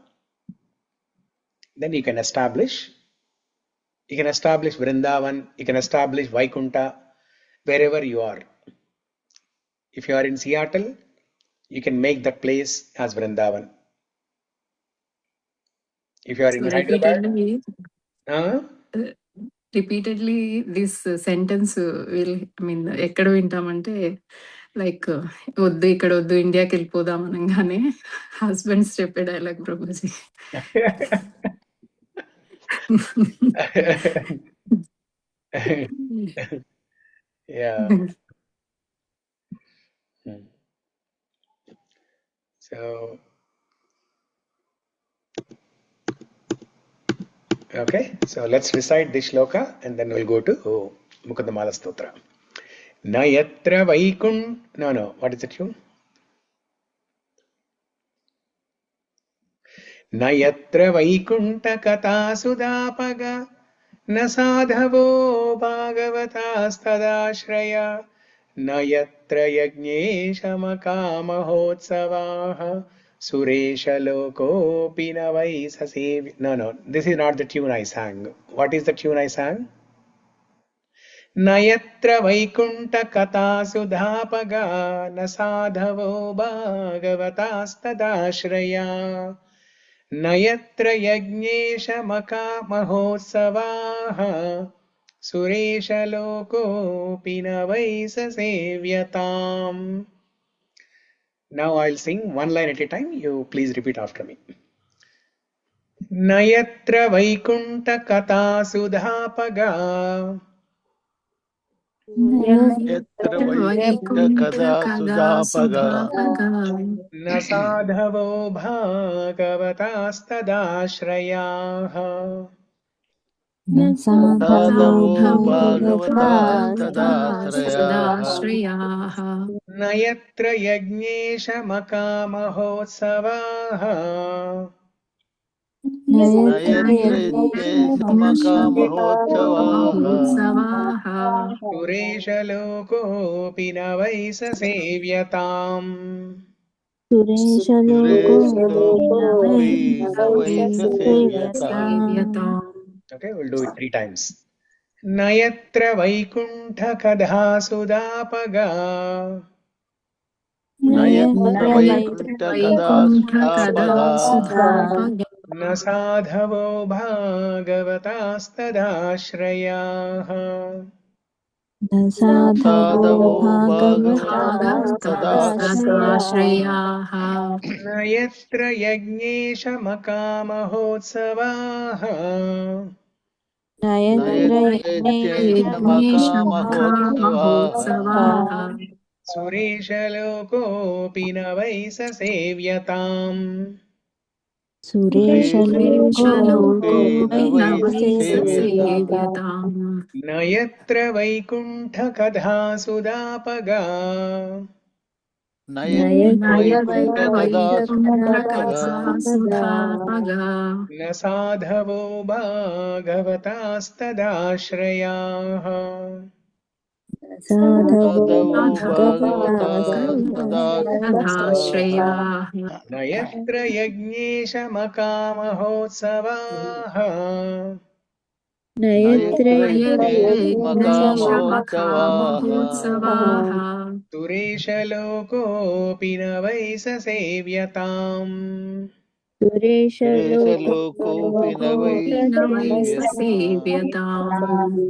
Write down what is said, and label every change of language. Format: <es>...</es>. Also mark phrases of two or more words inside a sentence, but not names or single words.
<en>Then you can establish Vrindavan, you can establish Vaikunta wherever you are. If you are in Seattle, you can make that place as Vrindavan. If you are in Hyderabad, repeatedly this sentence will</en> <te>ఎక్కడ వింటామంటే లైక్ వద్దు ఇక్కడ వద్దు ఇండియాకి వెళ్ళిపోదాం అనగానే హస్బెండ్స్ చెప్పే డైలాగ్ ప్రభుజీ.</te> <en>Yeah. So, okay, so let's recite this shloka and then we'll go to Mukunda-Mālā-Stotra.</en> <sa>न यत्र</sa> <en>no, what is the tune?</en> <sa>न यत्र वैकुण्ठ कथा सुधापगा न साधवो भागवतास्तदाश्रया न यत्र यज्ञेश मखमहोत्सवाः सुरेश लोकोऽपि न वैस.</sa> <en>No, this is not the tune I sang. What is the tune I sang?</en> <sa>न यत्र वैकुण्ठ कथा सुधापगा न साधवो भागवतास्तदाश्रया न यत्र यज्ञेश मखमहोत्सवाः सुरेश लोकोऽपि न वैस सेव्यताम्.</sa> <en>Now I'll sing one line at a time. You please repeat after me.</en> <sa>न यत्र वैकुण्ठ कथा सुधापगा यत्र वैकुण्ठ कथा सुधापगा न साधवो भागवतास्तदाश्रयाः साधवो भागवतास्तदाश्रयाः न यत्र यज्ञेश मखमहोत्सवाः न यत्र यज्ञेश मखमहोत्सवाः सुरेश लोकोऽपि न वैस सेव्यताम्. Suresha लोकोऽपि न वैस सेव्यताम्.</sa> <en>Okay, we'll do it 3 times.</en> <sa>न यत्र वैकुण्ठ कथा सुधापगा न यत्र वैकुण्ठ कथा सुधापगा न साधवो भागवतास्तदाश्रयाः साधवो भागवतास्तदाश्रयाः न यत्र यज्ञेश मखमहोत्सवाः न यत्र यज्ञेश मखमहोत्सवाः सुरेश लोकोऽपि न वैस सेव्यताम्. Suresha लोकोऽपि न वैस सेव्यताम्. न यत्र वैकुण्ठ कथा सुधापगा न यत्र वैकुण्ठ सुधापगा न साधवो भागवतास्तदाश्रयाः साधवो भागवतास्तदाश्रयाः न यत्र यज्ञेश मखमहोत्सवाः न यत्र यज्ञेश मखमहोत्सवाः सुरेश लोकोऽपि न वैस सेव्यताम्. सुरेश लोकोऽपि न वैस सेव्यताम्.</sa>